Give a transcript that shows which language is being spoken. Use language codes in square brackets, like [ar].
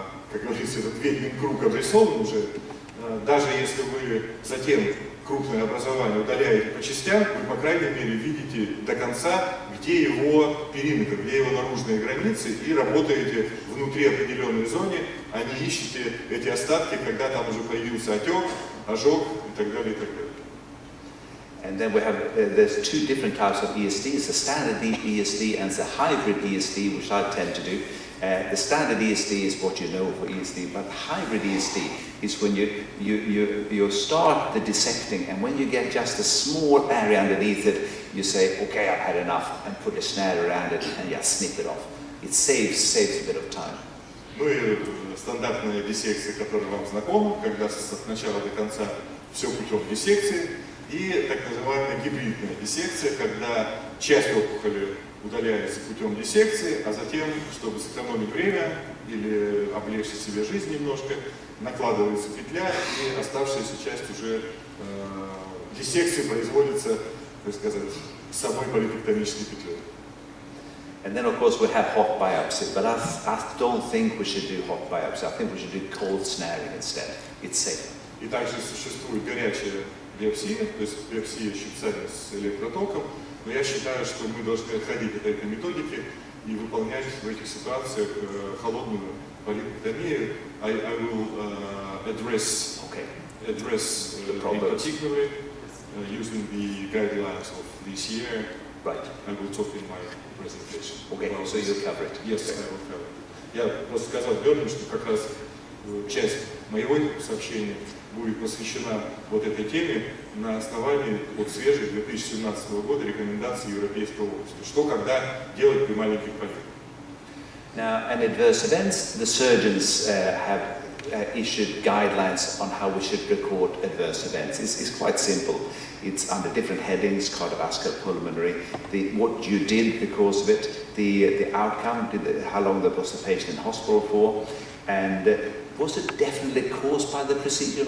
[ru] как говорится, этот ведьмин круг обрисован уже, даже если вы затем крупное образование удаляете по частям, вы, по крайней мере, видите до конца, где его периметр, где его наружные границы, и работаете внутри определенной зоны, а не ищете эти остатки, когда там уже появился отек, ожог и так далее, и так далее. [en] And then we have, there's two different types of ESDs, the standard ESD and the hybrid ESD, which I tend to do. The standard ESD is what you know for ESD, but hybrid ESD is when you start the dissecting, and when you get just a small area underneath it, you say, okay, I've had enough, and put a snare around it and just snip it off. It saves a bit of time. [ru] Ну и стандартная диссекция, которая вам знакома, когда от начала до конца все путем диссекции, и так называемая гибридная диссекция, когда часть опухоли удаляется путем диссекции, а затем, чтобы сэкономить время или облегчить себе жизнь немножко, накладывается петля, и оставшаяся часть уже диссекции производится, так сказать, самой полипектомической петлей. [en] And then, of course, we have hot biopsy, but I don't think we should do hot biopsy. I think we should do cold snaring instead. It's safer. [ru] И также существует горячая биопсия, то есть биопсия щипцами с электротоком, но я считаю, что мы должны отходить от этой методики и выполнять в этих ситуациях холодную полипектомию. [en] I will address in particular using the guidelines of this year. Right. I will talk in my presentation. Okay, so you'll cover it. Yes, I will cover it. [ru] Я просто сказал Берну, что как раз часть моего сообщения будет посвящена вот этой теме на основании вот свежих 2017 года рекомендаций Европейского общества. Что, когда делать при маленьких полипах. [en] Now, in adverse events, the surgeons have issued guidelines on how we should record adverse events. It's quite simple. It's under different headings: cardiovascular, pulmonary, what you did because of it, the outcome, how long was the patient in hospital for, and was it definitely caused by the procedure?